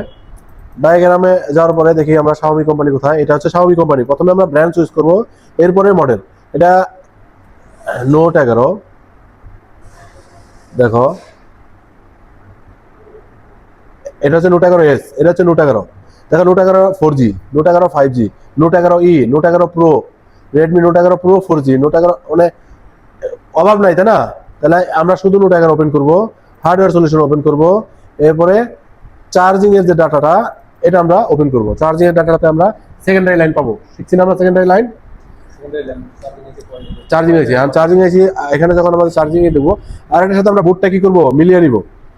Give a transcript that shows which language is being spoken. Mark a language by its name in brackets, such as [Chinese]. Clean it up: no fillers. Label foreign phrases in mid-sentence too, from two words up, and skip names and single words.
[Bangla] ডায়াগ্রামে যাওয়ার পরে দেখি আমরা Xiaomi কোম্পানি কোথায়। এটা হচ্ছে Xiaomi কোম্পানি। প্রথমে আমরা ব্র্যান্ড চুজ করব, এরপরে মডেল। এটা Note 11, দেখো এটা হচ্ছে Note 11s, এটা হচ্ছে Note 11। দেখো Note 11 4G, Note 11 5G, Note 11e, Note 11 Pro, Redmi Note 11 Pro 4G, Note 11, মানে অভাব নাই, তাই না? তাহলে আমরা শুধু Note 11 ওপেন করব, [English] hardware solution [Bangla] ওপেন করব, এরপরে চার্জিং এর যে ডাটাটা এটা আমরা ওপেন করব। চার্জিং এর ডাটাতে আমরা [English] secondary line [Bangla] পাবো, শিখছি না আমরা [English] secondary line? [Bangla] চার্জিং আছে, আর চার্জিং আছে এখানে যখন আমাদের চার্জিং এ দেবো, আর এটার সাথে আমরা বোর্ডটা কি করব?